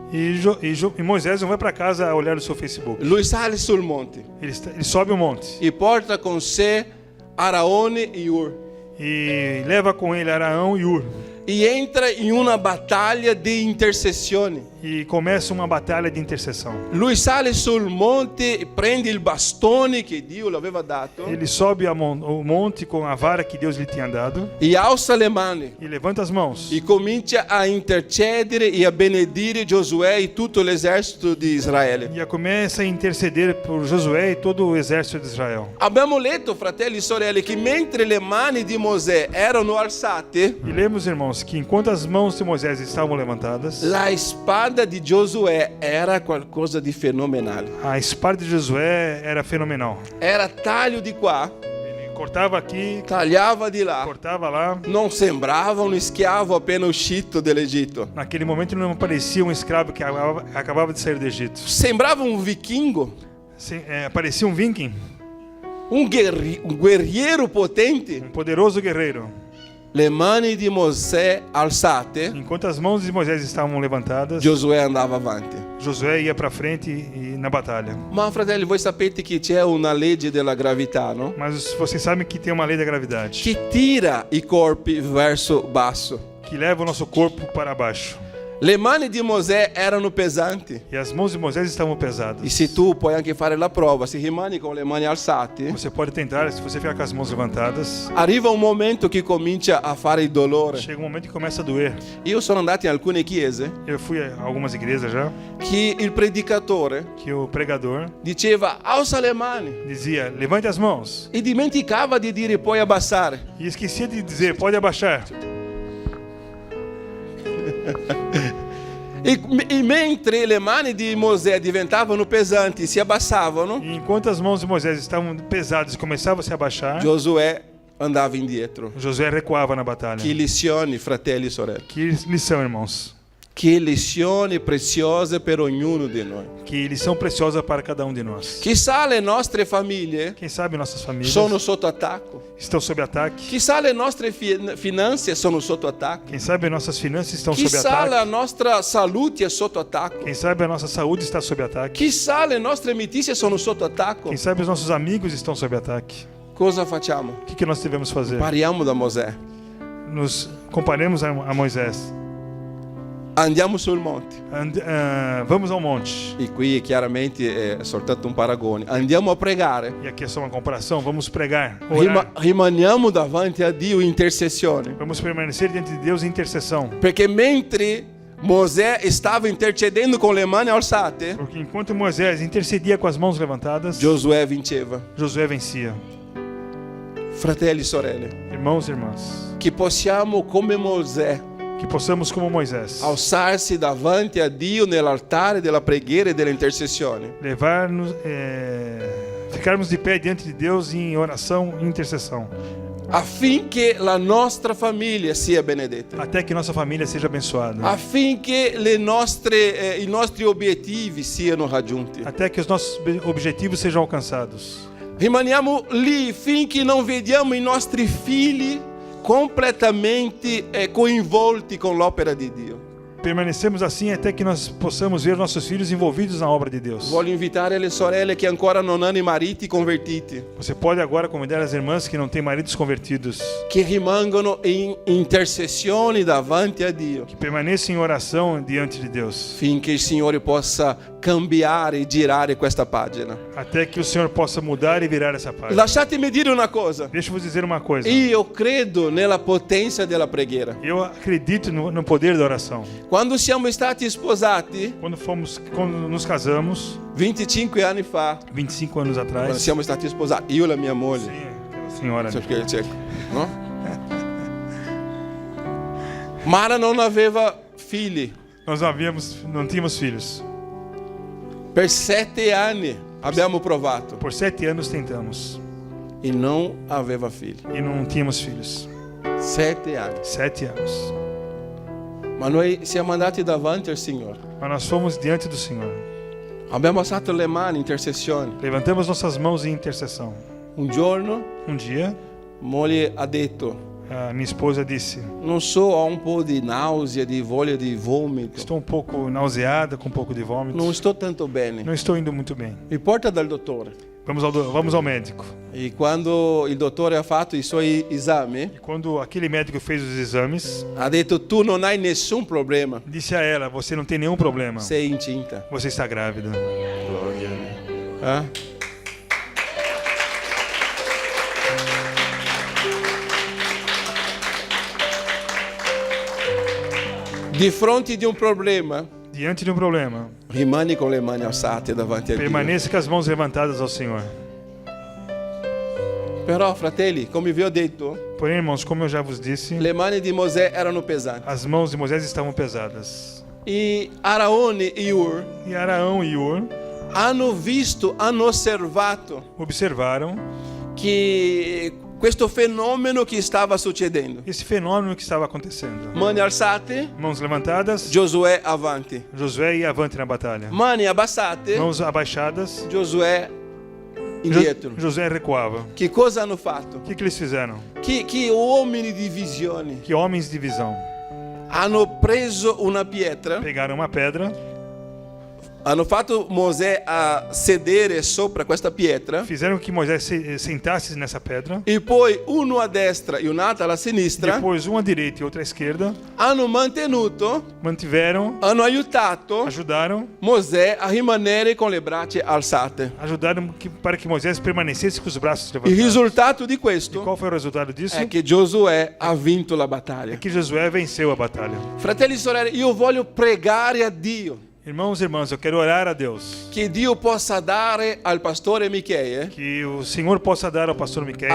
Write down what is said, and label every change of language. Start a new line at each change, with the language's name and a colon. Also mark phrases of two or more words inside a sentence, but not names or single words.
Portuguese: e Moisés não vai para casa a olhar o seu Facebook.
Italian: Lui sale sul monte
Portuguese: Ele sobe o monte
Italian: e porta com sé Araone e Ur.
Portuguese: e leva com ele Araão e Ur. E entra em uma batalha de intercessione. E começa uma batalha de intercessão.
Italian: Lui sale sul monte, prende il bastone che Dio le aveva dato
Portuguese: Ele sobe o monte com a vara que Deus lhe tinha dado
Italian: e alça le mani
Portuguese: e levanta as mãos.
Italian: e comincia a intercedere e a benedire Giosuè e tutto l'esercito di Israele.
Portuguese: E começa a interceder por Josué e todo o exército de Israel.
Italian: Abbiamo letto, fratelli e sorelle, che mentre le mani di Mosè erano alzate,
Portuguese: E lemos, irmãos, que enquanto as mãos de Moisés estavam levantadas,
Italian: la spada di Giosuè era qualcosa di fenomenale.
Portuguese: a espada de Josué era fenomenal.
Italian: Era taglio di qua,
Portuguese: Ele cortava aqui,
Italian: tagliava di là.
Portuguese: cortava lá.
Italian: Non sembrava un schiavo appena uscito dall'Egitto.
Portuguese: Naquele momento não parecia um escravo que acabava de sair do Egito.
Italian: Sembrava un vichingo,
Portuguese: Parecia um viking,
Italian: un guerriero potente.
Portuguese: um poderoso guerreiro.
Italian: Le mani di Mosè alzate,
Portuguese: Enquanto as mãos de Moisés estavam levantadas,
Italian: Giosuè andava avanti.
Portuguese: Josué ia para frente e na batalha.
Italian: Ma fratelli, voi sapete che c'è una legge della gravità, no?
Portuguese: Mas vocês sabem que tem uma lei da gravidade
Italian: Che tira i corpi verso basso.
Portuguese: que leva o nosso corpo para baixo.
Italian: Le mani di Mosè erano pesanti.
Portuguese: E as mãos de Moisés estavam E pesadas.
Italian: se tu puoi anche fare la prova, se rimani con le mani alzate,
Portuguese: Você pode tentar, se você ficar com as mãos levantadas,
Italian: arriva un momento che comincia a fare il dolore.
Portuguese: chega um momento que começa a doer.
Italian: Io sono andato in alcune chiese
Portuguese: Eu fui a algumas igrejas já,
Italian: che il predicatore
Portuguese: que o pregador
Italian: diceva alza le mani
Portuguese: dizia, levante as mãos.
Italian: e dimenticava di dire puoi abbassare.
Portuguese: E esquecia de dizer, pode abaixar.
Italian: E mentre le mani di Mosè diventavano pesanti e si abbassavano,
Portuguese: E enquanto as mãos de Moisés estavam pesadas e começavam a se abaixar,
Italian: Giosuè andava indietro.
Portuguese: Josué recuava na batalha.
Italian: Che lezioni, fratelli e sorelle.
Portuguese: Que lição, irmãos.
Italian: Che lezioni preziose per ognuno di noi.
Portuguese: Que lição preciosa para cada um de nós.
Italian: Chissà le nostre famiglie
Portuguese: Quem sabe nossas famílias
Italian: sono sotto attacco.
Portuguese: estão sob ataque.
Italian: Chissà le nostre finanze sono sotto attacco.
Portuguese: Quem sabe nossas finanças estão sob
Italian: Chissà la
Portuguese: ataque.
Italian: nostra salute è sotto attacco.
Portuguese: Quem sabe a nossa saúde está sob ataque.
Italian: Chissà le nostre amicizie sono sotto attacco.
Portuguese: Quem sabe os nossos amigos estão sob ataque.
Italian: Cosa facciamo?
Portuguese: O que nós devemos fazer?
Italian: Pariamo da Mosè.
Portuguese: Nos comparemos a Moisés.
Italian: Andiamo sul monte.
Portuguese: Vamos ao monte.
Italian: E qui chiaramente è soltanto un paragone. Andiamo a pregare.
Portuguese: E aqui é só uma comparação. Vamos pregar, orar.
Italian: Rimaniamo davanti a Dio in intercessione.
Portuguese: Vamos permanecer diante de Deus em intercessão.
Italian: Perché mentre Mosè stava intercedendo con le mani alzate,
Portuguese: Porque enquanto Moisés intercedia com as mãos levantadas,
Italian: Giosuè vinceva.
Portuguese: Josué vencia.
Italian: Fratelli e sorelle,
Portuguese: Irmãos e irmãs,
Italian: che possiamo come Mosè
Portuguese: que possamos, como Moisés,
Italian: alzarsi davanti a Dio nell'altare della preghiera e della intercessione.
Portuguese: levar-nos, ficarmos de pé diante de Deus em oração e intercessão,
Italian: Affinché la nostra famiglia sia benedetta.
Portuguese: até que nossa família seja abençoada,
Italian: Affinché i nostri obiettivi siano raggiunti.
Portuguese: até que os nossos objetivos sejam alcançados.
Italian: Rimaniamo lì finché non vediamo i nostri figli completamente coinvolti con l'opera di Dio.
Portuguese: Permanecemos assim até que nós possamos ver nossos filhos envolvidos na obra de Deus.
Italian: Voglio invitare le sorelle che ancora non hanno i mariti convertiti,
Portuguese: Você pode agora convidar as irmãs que não têm maridos convertidos,
Italian: che rimangono in intercessione davanti a Dio,
Portuguese: que permaneçam em oração diante de Deus,
Italian: finché il Signore possa cambiare e girare questa pagina.
Portuguese: até que o Senhor possa mudar e virar essa página.
Italian: Lasciatemi dire una cosa.
Portuguese: Deixa eu vos dizer uma coisa.
Italian: Io credo nella potenza della preghiera.
Portuguese: Eu acredito no poder da oração.
Italian: Quando siamo stati sposati,
Portuguese: Quando nos casamos,
Italian: 25 anni fa,
Portuguese: 25 anos
Italian: quando
Portuguese: atrás,
Italian: siamo stati sposati, io e la mia moglie,
Portuguese: sim, aquela senhora, no?
Italian: Mara non aveva figli.
Portuguese: nós não tínhamos filhos.
Italian: Per 7 anni abbiamo provato
Portuguese: Por 7 anos tentamos
Italian: e non aveva figli.
Portuguese: e não tínhamos filhos.
Italian: 7 anni.
Portuguese: 7 anos.
Italian: Ma noi siamo andati davanti al Signore.
Portuguese: Mas nós fomos diante do Senhor.
Italian: Abbiamo alzato le mani, intercessione.
Portuguese: Levantamos nossas mãos em intercessão.
Italian: Un giorno,
Portuguese: Um dia,
Italian: moglie ha detto:
Portuguese: a minha esposa disse:
Italian: non so, ho un po' di nausea, di voglia di vomito.
Portuguese: estou um pouco nauseada, com um pouco de vômito.
Italian: Non sto tanto bene.
Portuguese: Não estou indo muito bem.
Italian: Mi porta dal dottore.
Portuguese: Vamos ao médico.
Italian: E quando il dottore ha fatto i suoi esami,
Portuguese: E quando aquele médico fez os exames,
Italian: ha detto: tu non hai nessun problema,
Portuguese: disse a ela: você não tem nenhum problema.
Italian: sei incinta.
Portuguese: Você está grávida.
Italian: Gloria a Dio. Di fronte di un problema,
Portuguese: Diante de um problema,
Italian: rimani con le mani alzate davanti a Dio.
Portuguese: permaneça com as mãos levantadas ao Senhor.
Italian: Però, fratelli, come vi ho detto,
Portuguese: Porém, irmãos, como eu já vos disse,
Italian: le mani di Mosè erano pesanti.
Portuguese: as mãos de Moisés estavam pesadas.
Italian: E Araone e Ur
Portuguese: E Araão e Ur
Italian: hanno osservato
Portuguese: observaram
Italian: che questo fenomeno che stava succedendo.
Portuguese: esse fenômeno que estava acontecendo.
Italian: Mani alzate,
Portuguese: Mãos levantadas,
Italian: Giosuè avanti.
Portuguese: Josué ia avante na batalha.
Italian: Mani abbassate,
Portuguese: Mãos abaixadas,
Italian: Giosuè indietro.
Portuguese: Josué recuava.
Italian: Che cosa hanno fatto?
Portuguese: O que eles fizeram?
Italian: Che uomini di visione
Portuguese: Que homens de visão
Italian: hanno preso una pietra,
Portuguese: pegaram uma pedra,
Italian: hanno fatto Mosè a sedere sopra questa pietra
Portuguese: fizeram que Moisés sentasse nessa pedra.
Italian: e poi uno a destra e un altro alla sinistra
Portuguese: Depois, uma à direita e outra à esquerda,
Italian: hanno mantenuto,
Portuguese: mantiveram,
Italian: hanno aiutato
Portuguese: ajudaram
Italian: Mosè a rimanere con le braccia alzate.
Portuguese: para que Moisés permanecesse com os braços
Italian: Il
Portuguese: levantados.
Italian: risultato di
Portuguese: E
Italian: questo
Portuguese: qual foi o resultado disso?
Italian: è che Giosuè ha vinto la
Portuguese: É
Italian: battaglia.
Portuguese: que Josué venceu a batalha.
Italian: Fratelli e sorelle, io voglio pregare a Dio
Portuguese: Irmãos e irmãs, eu quero orar a Deus
Italian: che Dio possa dare al pastore Michele,
Portuguese: que o Senhor possa dar ao pastor Miqueias,